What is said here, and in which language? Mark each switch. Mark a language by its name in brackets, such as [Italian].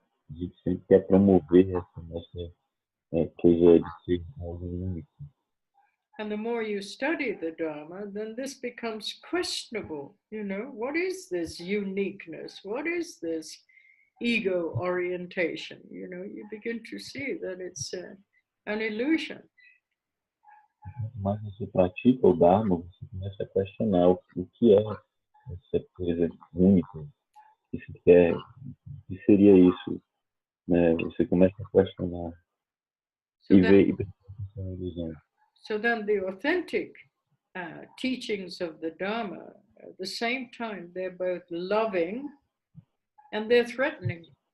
[Portuguese] A gente sempre quer promover essa nossa coisa de ser algo único. [English] And the more you study the Dharma, then this becomes questionable. What is this uniqueness? What is this ego orientation. You begin to see that it's an illusion. [Portuguese] Mas você pratica o Dharma, você começa a questionar o que é essa coisa única, o que seria isso, né? Você começa a questionar e ver e perceber que é uma ilusão. [English] So then the authentic teachings of the Dharma, at the same time, they're both loving and they're threatening.